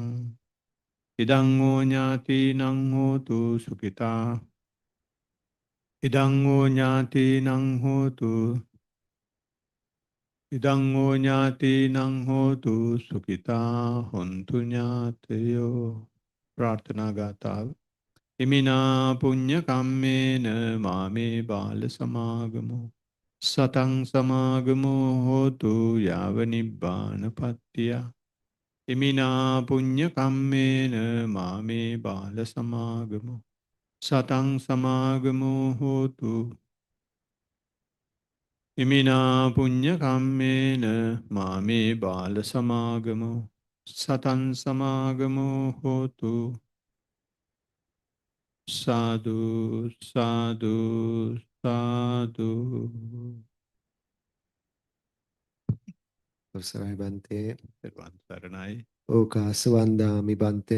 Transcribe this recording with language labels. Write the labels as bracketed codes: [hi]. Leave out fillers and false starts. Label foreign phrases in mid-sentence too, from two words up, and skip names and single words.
[pi] ඉදං හෝ ඥාතිනං හෝතු සුඛිතා. ඉදං හෝ ඥාතිනං හෝතු ඉදං හෝ ඥාතිනං හෝතු සුඛිතා හොන්තු ඥාතයෝ. [si] ප්‍රාර්ථනා ගාථාව. [pi] ඉමිනා පුඤ්ඤ කම්මේන මාමේ බාල සමාගමෝ සතං සමාගමෝ හෝතු යාව නිබ්බානපත්තිය. ඉමිනා පුඤ්ඤ කම්මේන මාමේ බාල සමාගමෝ සතං සමාගමෝ හෝතු. ඉමිනා පුඤ්ඤ කම්මේන මාමේ බාල සමාගමෝ සතං සමාගමෝ හෝතු. [si] සාදු සාදු සාදු. අවසරයි බන්තේ. පෙරවන් සරණයි. [pi] ඕකාස වන්දාමි බන්තේ.